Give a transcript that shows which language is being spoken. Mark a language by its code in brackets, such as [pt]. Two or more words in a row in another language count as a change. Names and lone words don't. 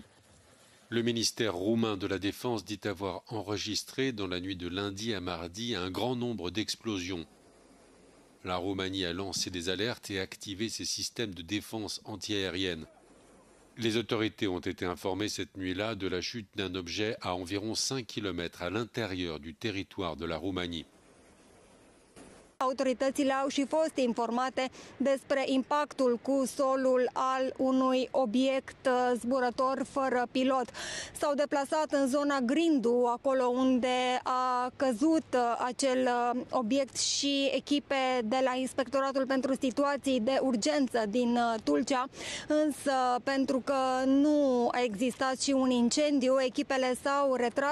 [fr] Le ministère roumain de la Défense dit avoir enregistré dans la nuit de lundi à mardi un grand nombre d'explosions. La Roumanie a lancé des alertes et activé ses systèmes de défense antiaérienne. Les autorités ont été informées cette nuit-là de la chute d'un objet à environ 5 km à l'intérieur du territoire de la Roumanie. [ro] Autoritățile au și fost informate despre impactul cu solul al unui obiect zburător fără pilot. S-au deplasat în zona Grindu, acolo unde a căzut acel obiect, și echipe de la Inspectoratul pentru Situații de Urgență din Tulcea, însă pentru că nu a existat și un incendiu, echipele s-au retras.